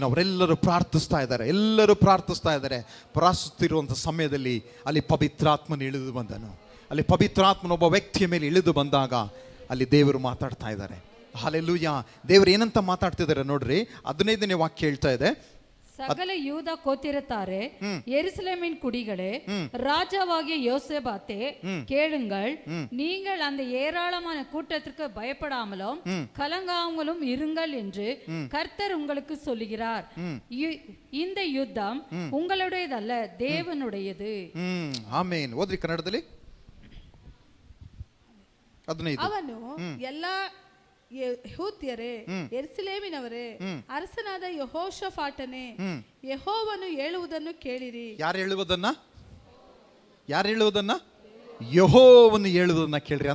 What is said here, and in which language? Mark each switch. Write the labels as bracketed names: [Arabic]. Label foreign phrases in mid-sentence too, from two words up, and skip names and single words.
[Kannada] ಅವರೆಲ್ಲರೂ ಪ್ರಾರ್ಥಿಸ್ತಾ ಇದ್ದಾರೆ, ಎಲ್ಲರೂ ಪ್ರಾರ್ಥಿಸ್ತಾ ಇದ್ದಾರೆ. ಪ್ರಾರ್ಥಿಸುತ್ತಿರುವಂಥ ಸಮಯದಲ್ಲಿ ಅಲ್ಲಿ ಪವಿತ್ರಾತ್ಮನ ಇಳಿದು ಬಂದನು. ಅಲ್ಲಿ ಪವಿತ್ರಾತ್ಮನ ಒಬ್ಬ ವ್ಯಕ್ತಿಯ ಮೇಲೆ ಇಳಿದು ಬಂದಾಗ ಅಲ್ಲಿ ದೇವರು ಮಾತಾಡ್ತಾ ಇದ್ದಾರೆ. ಹಾಲೆಲೂಯಾ. ದೇವರು ಏನಂತ ಮಾತಾಡ್ತಿದ್ದಾರೆ ನೋಡ್ರಿ. 15ನೇ ವಾಕ್ಯ ಹೇಳ್ತಾ ಇದೆ, [Tamil] சகல யூதா கோத்திரத்தாரே, எருசலேமின் குடிகளே, ராஜாவாகிய யோசேபாத்தே, கேளுங்கள். நீங்கள் அந்த ஏராளமான கூட்டத்திற்கு பயப்படாமலும் கலங்காமலும் இருங்கள் என்று கர்த்தர் உங்களுக்கு சொல்லுகிறார். இந்த யுத்தம் உங்களுடையதல்ல, தேவனுடையது. [Kannada] ಆಮೆನ್. ಓದ್ರಿ ಕನ್ನಡದಲ್ಲಿ. 15. ಅವನು ಎಲ್ಲ ಯೆಹೂದ್ಯರೇ, ಯೆರೂಸಲೇಮಿನವರೇ, ಅರಸನಾದ ಯೆಹೋಷಾಫಾಟನೇ, ಯೆಹೋವನು ಹೇಳುವುದನ್ನು ಕೇಳಿರಿ. ಯಾರು ಹೇಳುವುದನ್ನ? ಯೆಹೋವನು ಹೇಳುವುದನ್ನ ಕೇಳ್ರಿ.